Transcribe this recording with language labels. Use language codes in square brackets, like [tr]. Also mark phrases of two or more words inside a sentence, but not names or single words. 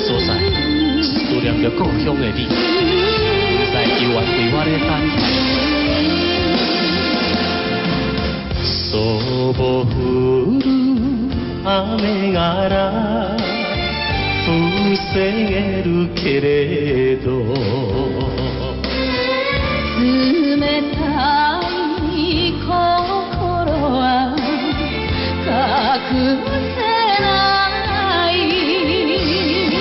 [nan] 所在，思念着故乡的你，不知犹原为我咧等待。 [ja] そぼ降る雨がら防げるけれど、冷たい心は隠せない。